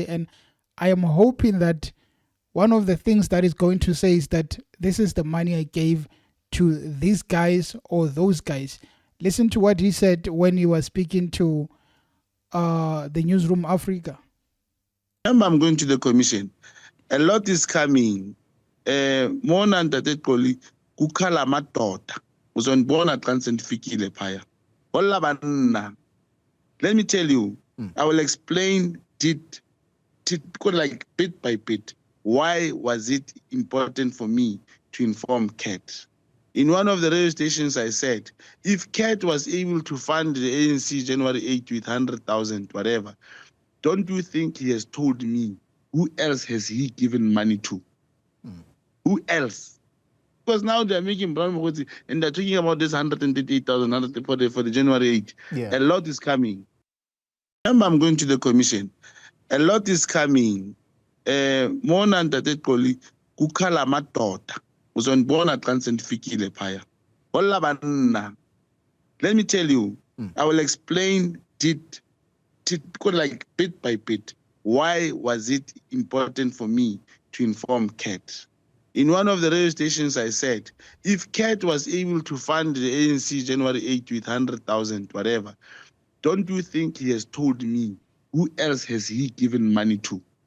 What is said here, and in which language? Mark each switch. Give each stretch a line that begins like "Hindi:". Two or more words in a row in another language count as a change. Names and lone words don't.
English: And I am hoping that one of the things that he's going to say is that this is the money I gave to these guys or those guys. Listen to what he said when he was speaking to the Newsroom Africa. Remember, I'm going to the commission. A lot is coming. More than that,
Xhosa: kukhala madoda uzonibona xa sendifikile phaya.
Southern Sotho: Hola banna.
English: Let me tell you, I will explain it like bit by bit. Why was it important for me to inform Cat? In one of the radio stations, I said, if Cat was able to fund the ANC January 8th with 100,000, whatever, don't you think he has told me who else has he given money to? Who else? Because now they're making Brown Mogotsi and they're talking about this 138,000 for the January 8th. Yeah. A lot is coming. Remember, I'm going to the commission. A lot is coming. More than that,
Xhosa: kukhala madoda uzonibona xa sendifikile phaya.
Southern Sotho: Hola banna.
English: Let me tell you, I will explain it like bit by bit. Why was it important for me to inform Cat? In one of the radio stations, I said, if Cat was able to fund the ANC January 8th with 100,000, whatever, don't you think he has told me who else has he given money to?